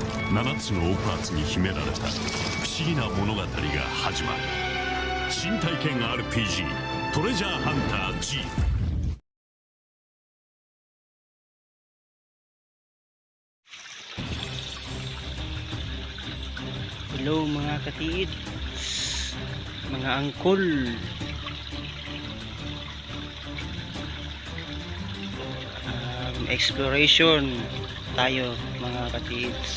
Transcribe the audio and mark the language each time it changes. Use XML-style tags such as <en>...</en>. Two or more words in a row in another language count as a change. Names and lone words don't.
<ja>7 つのオパーツに秘められた不思議な物語が始まる。新体験 RPG トレジャーハンター G。</ja> <ceb>Hello mga katiid, mga angkol. Exploration tayo mga katiid.</ceb>